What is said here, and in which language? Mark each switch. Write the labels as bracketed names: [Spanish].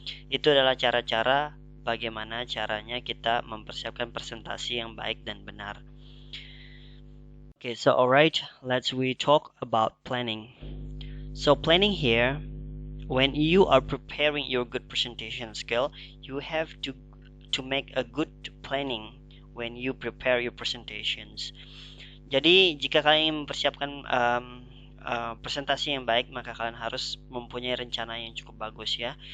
[Indonesian] Itu adalah cara-cara bagaimana caranya kita mempersiapkan presentasi yang baik dan benar. [English] Okay, so alright, we talk about planning. So planning here, when you are preparing your good presentation skill, you have to make a good planning when you prepare your presentations. [Indonesian] Jadi jika kalian ingin mempersiapkan presentasi yang baik, maka kalian harus mempunyai rencana yang cukup bagus ya.